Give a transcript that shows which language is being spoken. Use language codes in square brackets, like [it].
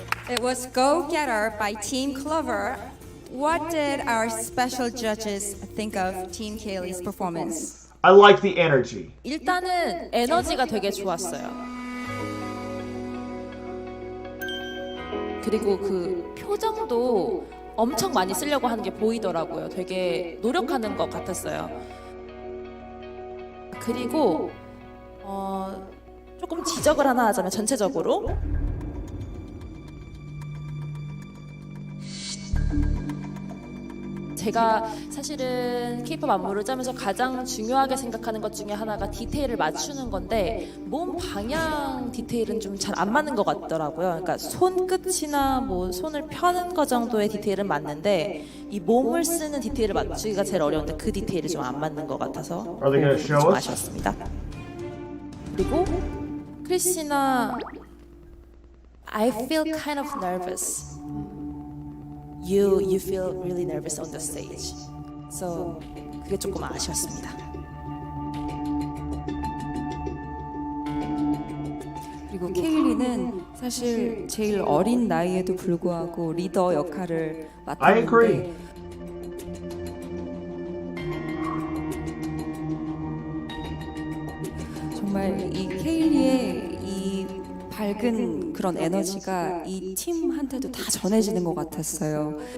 [en] It was Go Getter by Team Clover. What did our special judges think of Team Kaylee's performance? I like the energy. [ko] 일단은 에너지가 되게 좋았어요. 그리고 그 표정도 엄청 많이 쓰려고 하는 게 보이더라고요. 되게 노력하는 것 같았어요. 그리고 조금 지적을 하나 하자면 전체적으로 제가 사실은 K-pop 안무를 짜면서 가장 중요하게 생각하는 것 중에 하나가 디테일을 맞추는 건데 몸 방향 디테일은 좀 잘 안 맞는 것 같더라고요. 그러니까 손끝이나 뭐 손을 펴는 거 정도의 디테일은 맞는데 이 몸을 쓰는 디테일을 맞추기가 제일 어려운데 그 디테일이 좀 안 맞는 것 같아서 좀 아쉬웠습니다. 그리고 [en] 크리스티나 I feel kind of nervous. You feel really nervous on the stage. [ko] So 그게 조금 아쉬웠습니다. 그리고 케일리는 사실 제일 어린 나이에도 불구하고 리더 역할을 [en] I agree. [ko] 맡았는데 정말 이 케일리의 이 밝은 그런 에너지가 이 팀한테도 다 전해지는 것 같았어요.